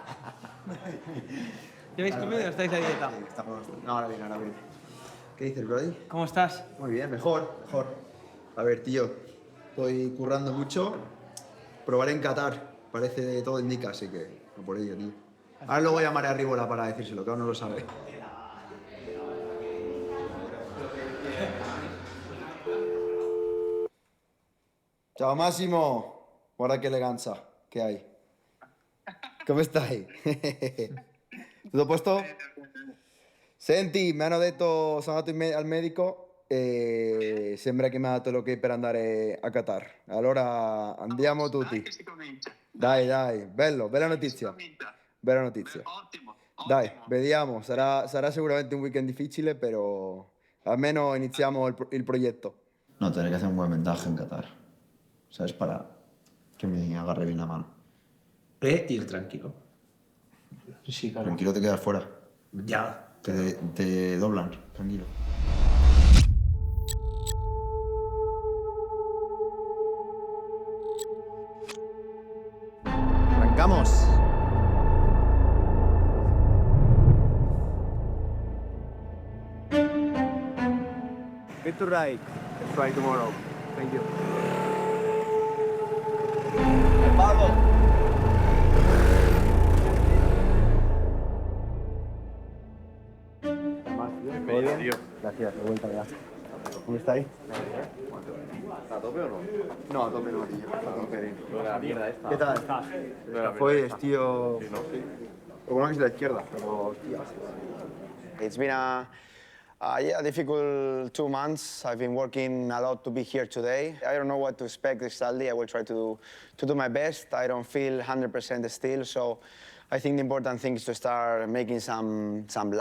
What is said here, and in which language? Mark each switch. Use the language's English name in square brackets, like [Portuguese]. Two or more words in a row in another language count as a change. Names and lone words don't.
[Spanish] ¿Ya habéis comido o estáis a dieta? No, ahora bien, ahora bien. ¿Qué dices, Brody? ¿Cómo estás? Muy bien, mejor. A ver, tío, estoy currando mucho. Probaré en Qatar, parece todo indica, así que no por ello, tío. Ahora luego llamaré a Rivola para decírselo, que aún no lo sabe. [Italian] Ciao Massimo, guarda che eleganza che hai. Come stai? Tutto a posto? Senti, mi hanno detto, sono andato al medico sembra che mi ha dato l'ok per andare a Qatar. Allora andiamo tutti. Dai, bello, bella notizia. Bella notizia. Dai, vediamo, sarà sicuramente un weekend difficile, però almeno iniziamo il proyecto. [Spanish] No, tendré que hacer un buen ventaja en Qatar, ¿sabes? Para que me agarre bien la mano. Ir tranquilo. Sí, claro. Tranquilo, te quedas fuera. Ya. Te doblan, tranquilo. Arrancamos. [English] Good to ride. Let's try tomorrow. Thank you. [Spanish] Gracias, de vuelta ya. ¿Cómo estáis? ¿A tope o no? No, a tope no, tío. ¿Qué tal? Pues, tío... Lo bueno que es la izquierda, pero... [English] It's been a difficult 2 months. I've been working a lot to be here today. I don't know what to expect exactly. I will try to do my best. I don't feel 100% still, so I think the important thing is to start making some laps.